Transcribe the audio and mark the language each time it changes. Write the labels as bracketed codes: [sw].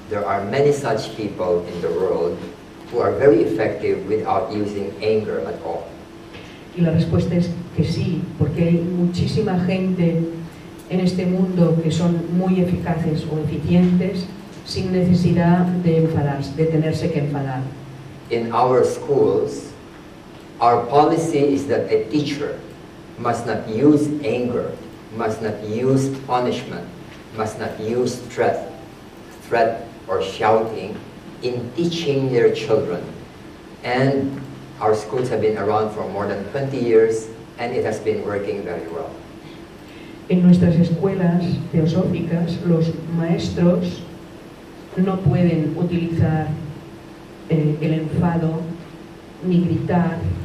[en] There are many such people in the world who are very effective without using anger at all. [es] Y la respuesta es que sí, porque hay muchísima gente en este mundo que son muy eficaces o eficientes sin necesidad de enfadarse, de tenerse que enfadar. [en] In our schools, our policy is that a teacher must not use anger, must not use punishment, must not use threat or shouting in teaching their children. And our schools have been around for more than 20 years and it has been working very well. [es] En nuestras escuelas teosóficas, los maestros no pueden utilizar el enfado, ni gritar,